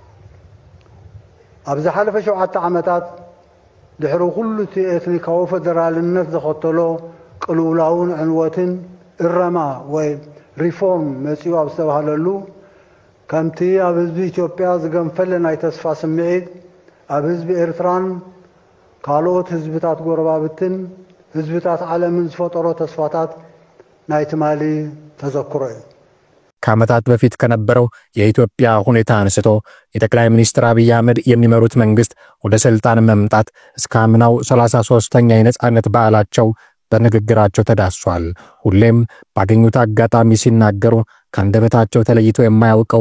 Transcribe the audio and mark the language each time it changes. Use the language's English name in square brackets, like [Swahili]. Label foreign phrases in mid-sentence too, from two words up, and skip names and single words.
[Tigrinya] ኣብ ዝሓለፈ 7 ዓመታት ድሕሪ ኩሉ እቲ ኤትኒካዊ ፌደራልነት ዘኸተሎ ቅልውላውን ዕንወትን እረማ ወይ ሪፎርም መጽኡ ኣብ ዝተባሃለሉ ከምቲ ኣብ ህዝቢ ኢትዮጵያ ዝገንፈለ ናይ ተስፋ ስምዒት ኣብ ህዝቢ ኤርትራን ካልኦት ህዝብታት ጎረባብትን ህዝብታት ዓለምን ዝፈጠሮ ተስፋታት ናይ ትማሊ ተዘክሮ እዩ። [Amharic] ከዓመታት በፊት ከነበረው የኢትዮጵያ ሁኔታ አንስቶ የጠቅላይ ሚኒስትር አብይ አህመድ የሚመሩት መንግስት ወደ ስልጣን መምጣት እስከ አምናው 33ኛ የነጻነት በዓላቸው በንግግራቸው ተዳስሷል። ሁሌም ባገኙት አጋጣሚ ሲናገሩ ከአንደበታቸው ተለይቶ የማያውቀው